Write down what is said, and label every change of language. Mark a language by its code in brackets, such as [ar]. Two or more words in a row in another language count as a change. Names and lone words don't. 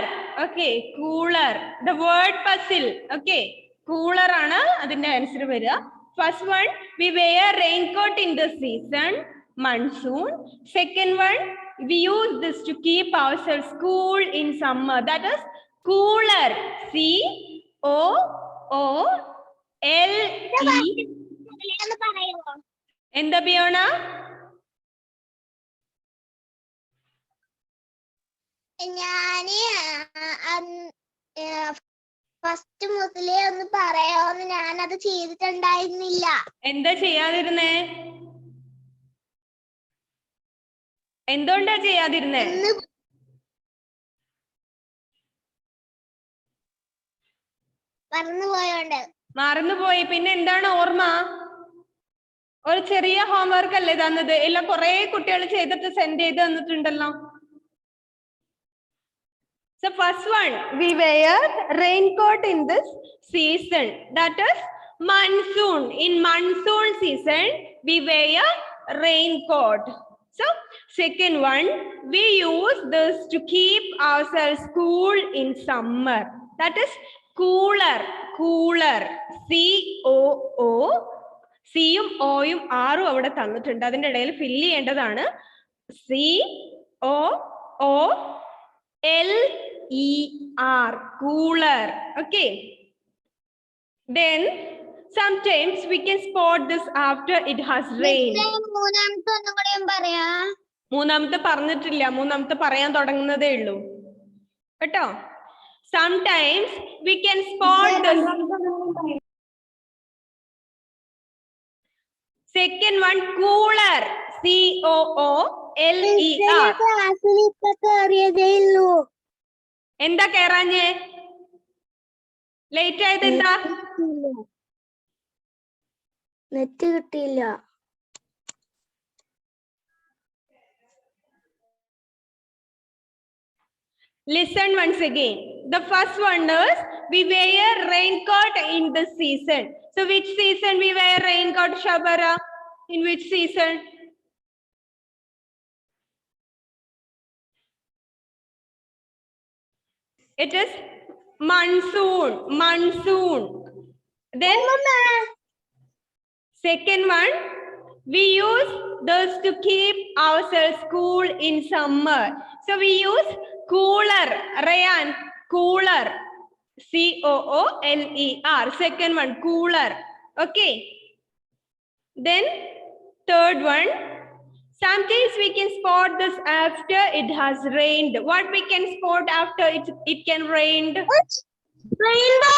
[en] Okay, cooler. The word puzzle. Okay, cooler [ml] ആണ് അതിന്റെ answer വരിയ. [en] First one, we wear raincoat in the season, monsoon. Second one, we use this to keep ourselves cool in summer. That is cooler. C-O-O-L-E. [ml] എന്താ ബിയോണ? ഞാന് ഫസ്റ്റ് മുതലേ ഒന്ന് പറയാന്ന് ഞാനത് ചെയ്തിട്ടുണ്ടായിരുന്നില്ല. എന്താ ചെയ്യാതിരുന്നേ? എന്തുകൊണ്ടാ ചെയ്യാതിരുന്നേ? മറന്നുപോയി. പിന്നെ എന്താണ് ഓർമ്മ? ഒരു ചെറിയ ഹോംവർക്ക് അല്ലേ തന്നത്? എല്ലാം കുറെ കുട്ടികൾ ചെയ്തിട്ട് സെൻഡ് ചെയ്ത് തന്നിട്ടുണ്ടല്ലോ. [en] So first one, we wear raincoat in this season. That is monsoon. In monsoon season, we wear raincoat. So second one, we use this to keep ourselves cool in summer. That is cooler. Cooler. C-O-O. [ml] സിയും ഓയും ആറും അവിടെ തന്നിട്ടുണ്ട്. അതിന്റെ ഇടയിൽ ഫില്ല് ചെയ്യേണ്ടതാണ്. [en] C-O-O-L-E-R. Cooler. Okay. Then sometimes we can spot this after it has rained. [ml] മൂന്നാമത്തെ പറഞ്ഞിട്ടില്ല. മൂന്നാമത്തെ പറയാൻ തുടങ്ങുന്നതേ ഉള്ളൂ കേട്ടോ. [en] Sometimes we can spot this. Second one, cooler. C-O-O-L-E-R. [ml] എന്താ കേറാഞ്ഞേ? ലേറ്റ് ആയത് എന്താ? നെറ്റ് കിട്ടിയില്ല. [en] Listen once again. The first one is we wear raincoat in the season. So which season we wear raincoat, Shabara? In which season? It is monsoon. Monsoon. Then second one, we use this to keep ourselves cool in summer. So we use cooler. Rayan, cooler. C-O-O-L-E-R. Second one, cooler. Okay. Then third one, sometimes we can spot this after it has rained. What we can spot after it can rained? Rainbow.